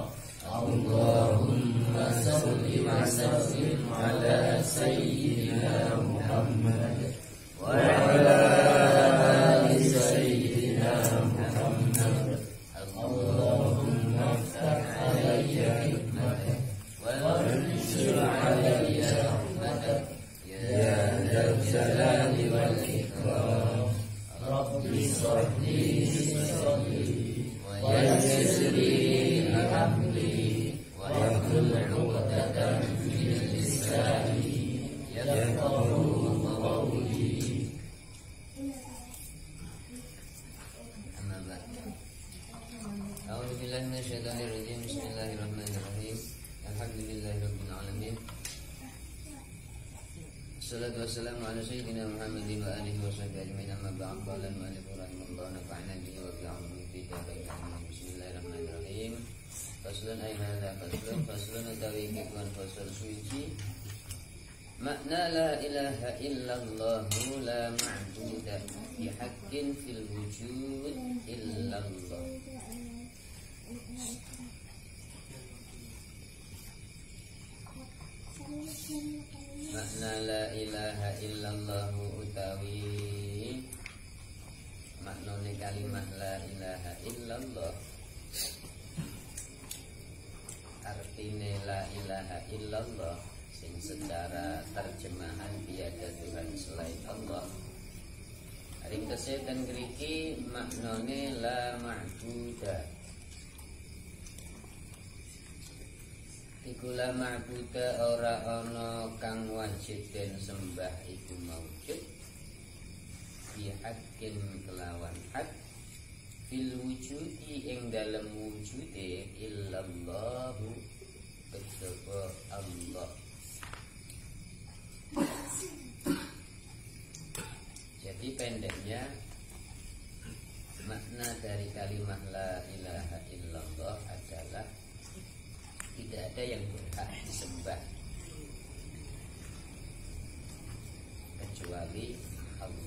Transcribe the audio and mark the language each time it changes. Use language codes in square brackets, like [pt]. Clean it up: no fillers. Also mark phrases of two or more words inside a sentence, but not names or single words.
[ar] اللهم صل وسلم على سيدنا محمد وعلى آل سيدنا محمد. اللهم افتح علي حكمتك وانشر علي رحمتك يا ذا الجلال والإكرام. رب اشرح لي صدري ويسر لي أمري واحلل عقدة من لساني يفقهوا قولي. أما بعد. أعوذ بالله من الشيطان الرجيم. بسم الله الرحمن الرحيم. الحمد لله رب العالمين. والصلاة والسلام على سيدنا محمد وعلى آله وصحبه أجمعين. أما بعد. قال المؤلف رحمه الله نفعنا به وبعلمه في الدارين. بسم الله الرحمن الرحيم. فصل أي هذا فصل [jv] utawi kekon fasal suci. [ar] معنى لا إله إلا الله لا معبود بحق في الوجود إلا الله. معنى لا إله إلا الله [jv] utawi maknane kalimat [ar] لا إله إلا الله, [jv] artine [ar] لا إله إلا الله [jv] sing [id] secara terjemahan tiada Tuhan selain Allah. [jv] Ringkese ten ngriki maknane [ar] لا معبود. [jv] Iku [ar] لا معبود [jv] ora ana kang wajib den sembah iku [ar] موجود بحق [jv] kelawan hak [ar] في الوجود [jv] ing dalem wujude illallahu kejaba Allah. [id] Jadi pendeknya makna dari kalimat la ilaha illallah adalah tidak ada yang berhak disembah kecuali Allah.